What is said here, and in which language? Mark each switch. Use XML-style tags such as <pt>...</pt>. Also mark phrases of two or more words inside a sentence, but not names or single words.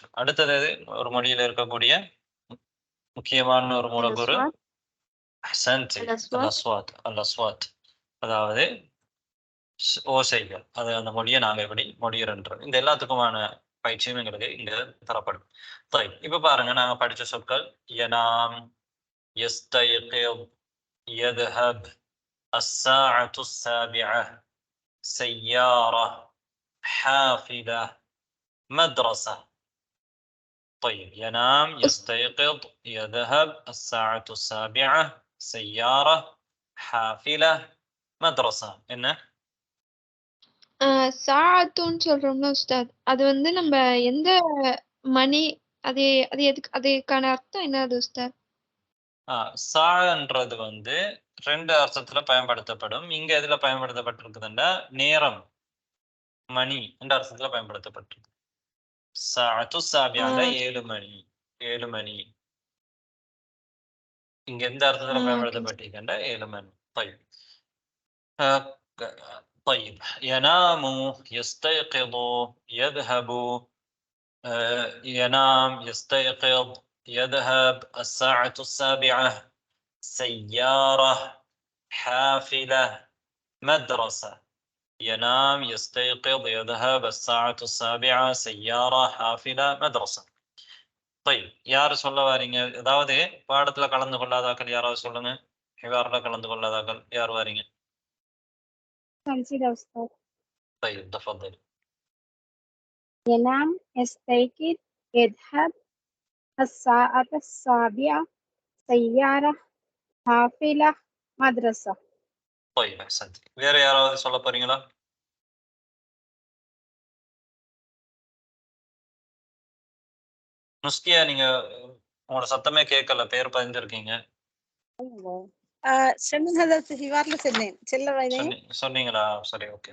<ta>அடுத்தது ஒரு மொழியில இருக்கக்கூடிய முக்கியமான ஒரு மூலக்கூறு அல்-அஸ்வாத், அதாவது ஓசைகள். அது அந்த மொழியை நாங்க எப்படி மொழியிறோம். இந்த எல்லாத்துக்குமான பயிற்சியும் எங்களுக்கு இங்க தரப்படும். இப்ப பாருங்க, நாங்க படிச்ச சொற்கள்</ta> <ar>ينام، يستيقظ، يذهب, الساعة السابعة, سيارة, حافلة, مدرسة. طيب ينام, يستيقظ, يذهب, الساعة السابعة, سيارة, حافلة, مدرسة.</ar> <ta>என்ன சாஅத்துன்னு சொல்றோம்ல உஸ்தாத், அது நம்ம எந்த மணி, அது அது எதுக்கு, அதுக்கான அர்த்தம் என்னது உஸ்தாத்? சாஅன்றது 2 அர்த்தத்துல பயன்படுத்தப்படும். இங்க எதுல பயன்படுத்தப்பட்டிருக்குதுன்னா நேரம், மணி என்ற அர்த்தத்துல பயன்படுத்தப்பட்டிருக்கு.</ta> <ar>الساعة السابعة</ar> <ta>7 மணி, 7 மணி. இங்க எந்த அர்த்தத்துல பயன்படுத்தப்பட்டிருக்குன்னா 7 மணி.</ta> <ar>طيب ينام, يستيقظ, يذهب, ينام, يستيقظ, يذهب, الساعة السابعة, سيارة, حافلة, مدرسة. ينام, يستيقظ, يذهب, الساعة السابعة, سيارة, حافلة, مدرسة.</ar> <ta>طيب யாரு சொல்ல வாரீங்க? அதாவது பாடத்துல கலந்து கொள்ளாதாக்கள் யாராவது சொல்லுங்க. ஹிவார்ல கலந்து கொள்ளாதாக்கள் யார் வாரீங்க?</ta> <ar>طيب تفضل. ينام, يستيقظ, يذهب, الساعة السابعة, سيارة, حافلة, مدرسة. طيب احسنت.</ar> <ta>வேற யாராவது சொல்ல போறீங்களா? முஸ்கியா, நீங்க உங்களோட சத்தமே கேட்கல. பேர் பதிஞ்சிருக்கீங்க. சொன்னீங்களா? சரி, ஓகே.</ta>